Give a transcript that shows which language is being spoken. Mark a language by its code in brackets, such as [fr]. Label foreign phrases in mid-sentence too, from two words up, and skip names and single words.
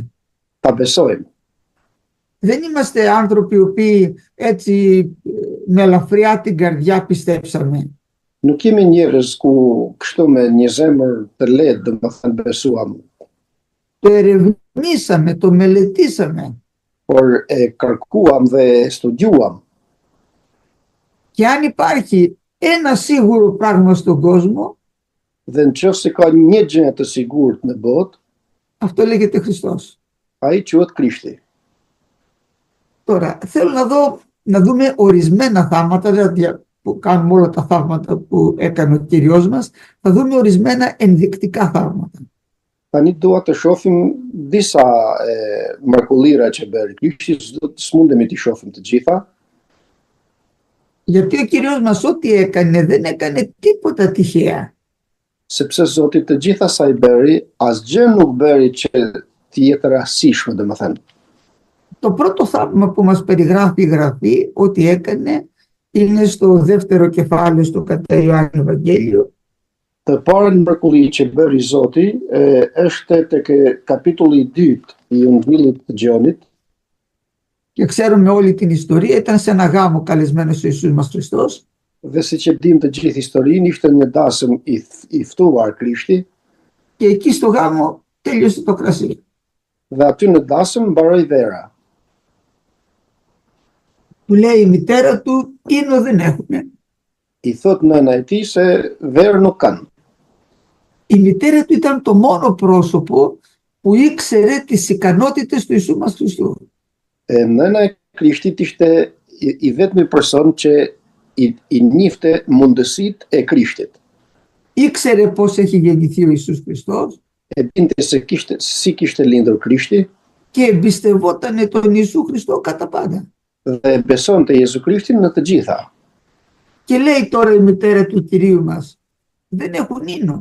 [sq] Ta besojmë. [el] Δεν είμαστε άνθρωποι οι οποίοι έτσι με ελαφριά την καρδιά πιστέψαμε. [sq] Nuk jemi njerëz ku kështu me një zemër të lehtë, domethënë besuam, [el] Το ερευνήσαμε, το μελετήσαμε. [sq] por e kërkuam dhe studiuam. [el] Και αν υπάρχει ένα σίγουρο πράγμα στον κόσμο, [sq] Dhe nëse ka një gjë të sigurt në botë, [el] αυτό λέγεται Χριστός. [sq] ai quhet Krishti. [el] Τώρα, θέλω να δούμε ορισμένα θαύματα, δηλαδή που κάνουμε όλα τα θαύματα που έκανε ο Κύριος μας, θα δούμε ορισμένα ενδεικτικά θαύματα. [sq] Tani dua të shohim disa mrekullira që bëri Krishti, s'mundemi t'i shohim të gjitha, [el] Γιατί ο Κύριος μας ό,τι έκανε δεν έκανε τίποτα τυχαία. [sq] sepse Zoti të gjitha sa i bëri, asgjë nuk bëri që të jetë rastësishme, domethënë. [el] Το πρώτο θαύμα που μας περιγράφει η Γραφή ότι έκανε είναι στο δεύτερο κεφάλαιο στο κατά Ιωάννη Ευαγγέλιο. [sq] Të parën mrekulli që bëri Zoti është tek kapitulli 2 i Ungjillit të Gjonit, [el] Και ξέρουμε όλη την ιστορία, ήταν σε ένα γάμο καλεσμένος ο Ιησούς μας Χριστός. [sq] dhe siç e dim të gjithë historinë, ishte një dasëm i ftuar Krishti, [el] Και εκεί στο γάμο τέλειωσε το κρασί. [sq] dhe aty në dasëm mbaroi vera. [el] Του λέει η μητέρα του, ίνο δεν έχουνε. [sq] I thot nëna e tij se verë nuk kanë. [el] Η μητέρα του ήταν το μόνο πρόσωπο που ήξερε τις ικανότητες του Ιησού μας Χριστού. [sq] Nëna e Krishtit ishte i vetmi person që i njifte mundësitë e Krishtit. [el] Ήξερε πώς έχει γεννηθεί ο Ιησούς Χριστός [sq] E dinte se si kishte lindur Krishti [el] και εμπιστευότανε τον Ιησού Χριστό κατά πάντα. [sq] dhe besonte Jezu Krishtin në të gjitha. [el] Και λέει τώρα η μητέρα του Κυρίου μας, δεν έχουν ίνο.